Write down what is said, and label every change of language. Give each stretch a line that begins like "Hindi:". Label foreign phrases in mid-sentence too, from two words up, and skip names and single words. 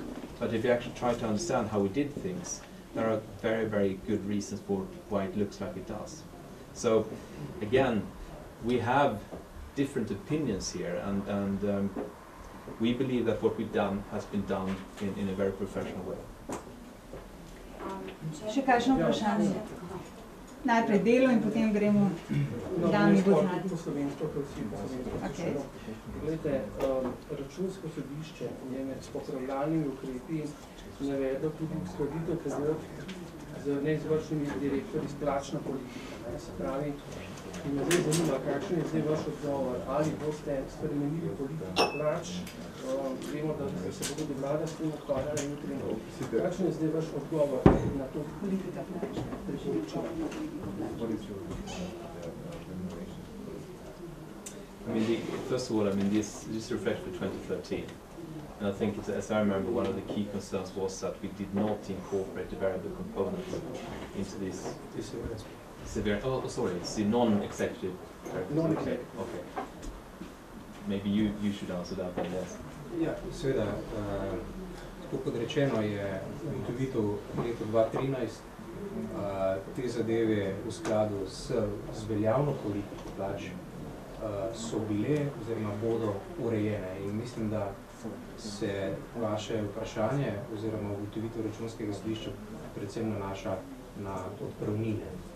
English: But if you actually try to understand how we did things, there are very, very good reasons for why it looks like it does. So again, we have different opinions here, and we believe that what we've done has been done in a very professional way.
Slovenian: Še kakšno vprašanje? Najprej delo in potem gremo dami bo zadnji. Okay. Glejte, računsko sodišče je med popravljalnimi ukrepi navedlo tudi uskladitev pogodb z neizvršnimi direktorji s plačno politiko. Se pravi, in me zdaj zanima, kakšen je zdaj vaš odgovor, ali boste spremenili politiko plač, vemo, da se bo tudi vlada s tem ukvarjala jutri. Kakšen je zdaj vaš odgovor na to politika plač?
English: First of all, this reflects for 2013. And I think, as I remember, one of the key concerns was that we did not incorporate the variable components into this severe. Oh, sorry, it's the non-executive. Non-executive. Okay. Maybe you should answer that one, yes.
Slovenian: Ja, seveda, tako kot rečeno je ugotovitev leto 2013 te zadeve v skladu z veljavno politiko plač so bile oziroma bodo urejene, in mislim, da se vaše vprašanje oziroma ugotovitev računskega sodišča predvsem nanaša na odpravnine.